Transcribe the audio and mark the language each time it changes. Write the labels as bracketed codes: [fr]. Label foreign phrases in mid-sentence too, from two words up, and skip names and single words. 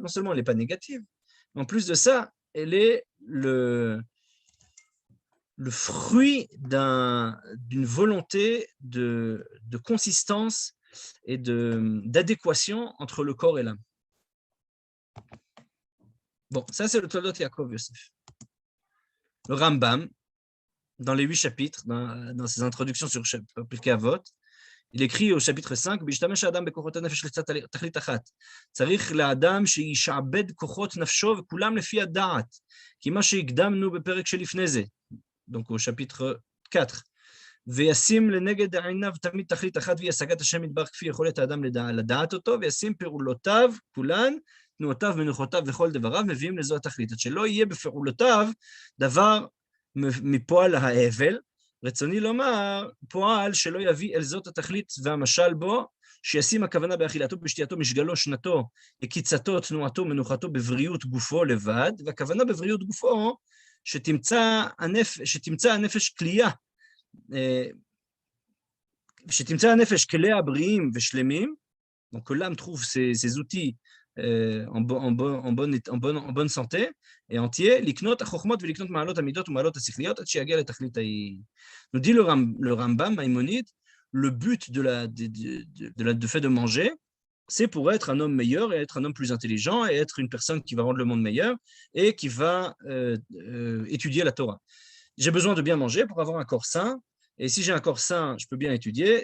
[fr] Non seulement elle n'est pas négative, mais en plus de ça, elle est le fruit d'une volonté de consistance et d'adéquation entre le corps et l'âme. Bon, ça c'est le Toldot Yaakov Yosef. Le Rambam, dans les 8 chapitres, dans ses introductions sur Pirkei Avot, il écrit au chapitre 5, [he] "בהשתמש האדם בכוחות הנפש לתכלית אחת. צריך לאדם שישעבד כוחות נפשו וכולם לפי הדעת, כי מה שהקדמנו בפרק שלפני זה", [fr] donc au chapitre 4. [he] וישים לנגד עיניו תמיד תכלית אחת והיא השגת השם יתברך כפי יכולת האדם לדעת אותו, וישים פעולותיו כולן, תנועותיו, מנוחותיו וכל דבריו מביאים לזו התכלית. עד שלא יהיה בפעולותיו דבר מפועל ההבל, רצוני לומר, פועל שלא יביא אל זאת התכלית והמשל בו, שישים הכוונה באכילתו, בשתייתו, משגלו, שנתו, עקיצתו, תנועתו, מנוחתו, בבריאות גופו לבד, והכוונה בבריאות גופו, שתמצא הנפש כליה, שתמצא הנפש כליה בריאים ושלמים, [fr] donc que l'âme trouve ses outils en bonne santé et entier, [he] לקנות החוכמות ולקנות מעלות המידות ומעלות השכליות, עד שיגיע לתכלית ההיא. [fr] Nous dit le Rambam Maïmonide, le but de fait de manger, c'est pour être un homme meilleur et être un homme plus intelligent et être une personne qui va rendre le monde meilleur et qui va étudier la Torah. J'ai besoin de bien manger pour avoir un corps sain. Et si j'ai un corps sain, je peux bien étudier.